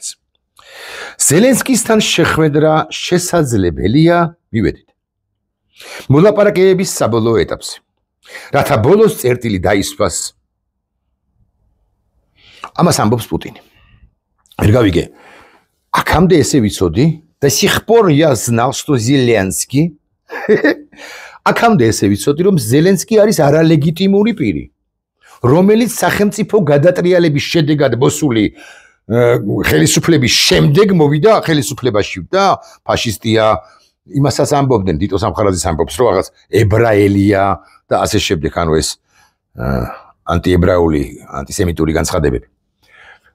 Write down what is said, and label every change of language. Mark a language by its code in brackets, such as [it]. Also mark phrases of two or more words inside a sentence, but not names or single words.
[ka] ზელენსკისთან შეხვედრა შესაძლებელია, მივედით. მოლაპარაკებების საბოლოო ეტაპზე. რათა ბოლოს წერტილი დაისვას. ამას ამბობს პუტინი. ვერ გავიგე. აქამდე ესე ვიცოდი, [ru] до сих пор я знал, что Зеленский [ka] აქამდე ესე ვიცოდი, რომ ზელენსკი არის არალეგიტიმური პირი, რომელიც სახელმწიფო გადატრიალების შედეგად მოსული ხელისუფლების შემდეგ მოვიდა ხელისუფლებაში და ფაშისტია, იმასაც ამბობდნენ, დიტო სამხარაძის ამბობს, რომ რაღაც ებრაელია და ასე შემდეგ, ანუ ეს ანტიებრაული, ანტისემიტური განცხადებები.